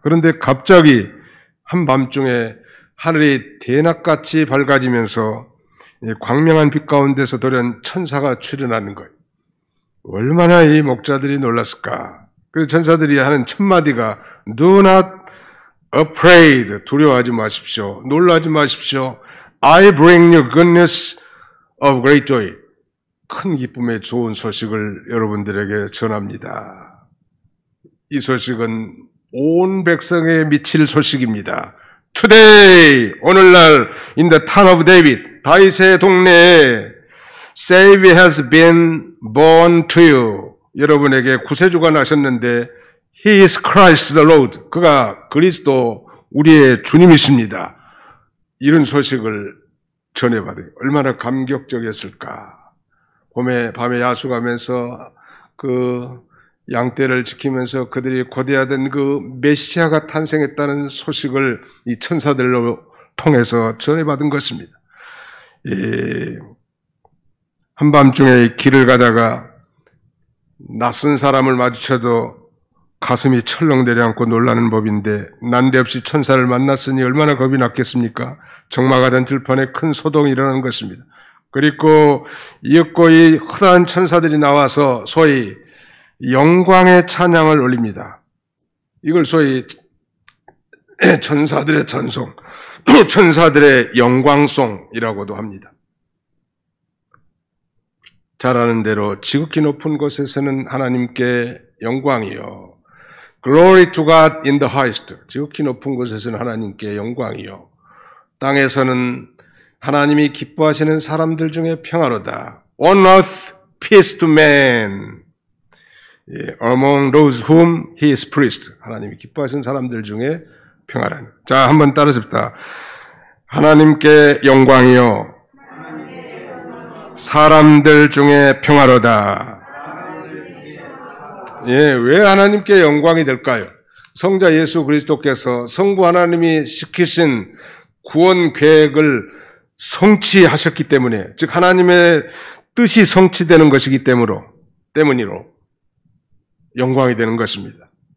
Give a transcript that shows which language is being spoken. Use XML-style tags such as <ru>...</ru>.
<ko>그런데 갑자기 한밤중에 하늘이 대낮같이 밝아지면서 광명한 빛 가운데서 돌연 천사가 출현하는 거예요. 얼마나 이 목자들이 놀랐을까. 그래서 천사들이 하는 첫 마디가</ko> <en>Do not afraid,</en> <ko>두려워하지 마십시오. 놀라지 마십시오.</ko> <en>I bring you goodness of great joy.</en> <ko>큰 기쁨의 좋은 소식을 여러분들에게 전합니다. 이 소식은 온 백성에 미칠 소식입니다.</ko> <en>Today,</en> <ko>오늘날</ko> <en>in the town of David,</en> <ko>다윗의 동네에</ko> <en>Savior has been born to you.</en> <ko>여러분에게 구세주가 나셨는데</ko> <en>He is Christ the Lord.</en> <ko>그가 그리스도 우리의 주님이십니다. 이런 소식을 전해받아요. 얼마나 감격적이었을까. 밤에 야수가면서 그 양떼를 지키면서 그들이 고대하던 그 메시아가 탄생했다는 소식을 이 천사들로 통해서 전해받은 것입니다. 한밤중에 길을 가다가 낯선 사람을 마주쳐도 가슴이 철렁 내려앉고 놀라는 법인데 난데없이 천사를 만났으니 얼마나 겁이 났겠습니까? 적막하던 들판에 큰 소동이 일어나는 것입니다. 그리고 이윽고 이 허다한 천사들이 나와서 소위 영광의 찬양을 올립니다. 이걸 소위 천사들의 찬송, 천사들의 영광송이라고도 합니다. 잘 아는 대로 지극히 높은 곳에서는 하나님께 영광이요.</ko> <en>Glory to God in the highest.</en> <ko>지극히 높은 곳에서는 하나님께 영광이요. 땅에서는 하나님이 기뻐하시는 사람들 중에 평화로다.</ko> <en>On earth, peace to man. Among those whom he is pleased.</en> <ko>하나님이 기뻐하시는 사람들 중에 평화라는. 자, 한번 따라잡다. 하나님께 영광이요. 사람들 중에 평화로다. 왜 하나님께 영광이 될까요? 성자 예수 그리스도께서 성부 하나님이 시키신 구원 계획을 성취하셨기 때문에, 즉 하나님의 뜻이 성취되는 것이기 때문이로 영광이 되는 것입니다.</ko>